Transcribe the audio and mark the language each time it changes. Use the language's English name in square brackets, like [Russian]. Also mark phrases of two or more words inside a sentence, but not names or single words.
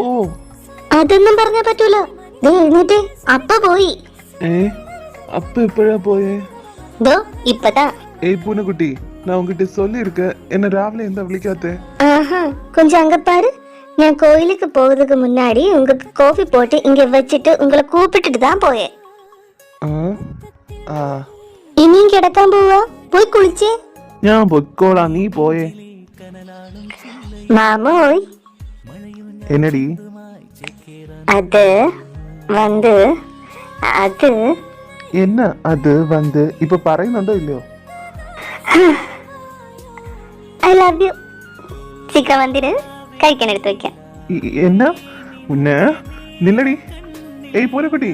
[Malayalam] അതൊന്നും പറഞ്ഞാ പറ്റൂല. എഴുന്നേറ്റ്, അപ്പ പോയി. [Tamil] அப்ப எப்படா போயே? [Malayalam] ദോ ഇപ്പതാ. [Tamil] ஏய் பூனைக்குட்டி, நான் உங்ககிட்ட சொல்லியிருக்க, என்ன ராவில எந்த விളിക്കാത്തെ? ஆஹா, கொஞ்சம் அங்க பாரு. நான் கோயிலுக்கு போகிறதுக்கு முன்னாடி உங்களுக்கு காஃபி போட்டு இங்க வச்சுட்டு உங்களை கூப்பிட்டுட்டு தான் போயேன். [Malayalam] ഇനിയും കിടക്കാൻ പോവാ? പോയി കുളിച്ചേ. ഞാൻ പൊക്കോളാം, നീ പോയേ. മാമോയ്, എന്നടി? അത് വന്ന് അത് [Tamil] என்ன அது வந்து இப்ப [Malayalam] പറയുന്നുണ്ടോ ഇല്ലയോ? [English] I love you. [Tamil] சீக்கிரம் வந்துரு, [Malayalam] കഴിക്കാൻ എടുത്ത് വെക്കാം. [Tamil] என்ன உன்ன? நில்லடி. ஏய் பூனைக்குட்டி.